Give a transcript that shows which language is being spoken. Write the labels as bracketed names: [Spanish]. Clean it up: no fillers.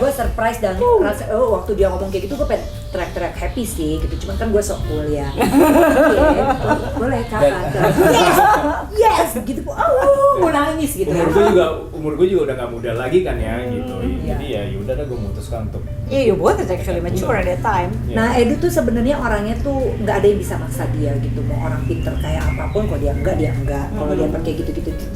[Indonesian] gue surprise dan rasa, waktu dia ngomong kayak gitu gue pengen teriak-teriak happy sih gitu. Cuman kan gue sok cool ya. Oke, boleh kapan? Yes, gitu. Mau nangis gitu. Umur gue juga udah gak muda lagi kan ya gitu. Iya. Jadi ya udah gue memutuskan untuk [English] Yeah, you both is actually mature at that time. [Indonesian] Nah, Edu tuh sebenarnya orangnya tuh nggak ada yang bisa maksa dia gitu. Mau orang pinter kayak apapun, kalau dia enggak. Kalau dia pakai gitu-gitu.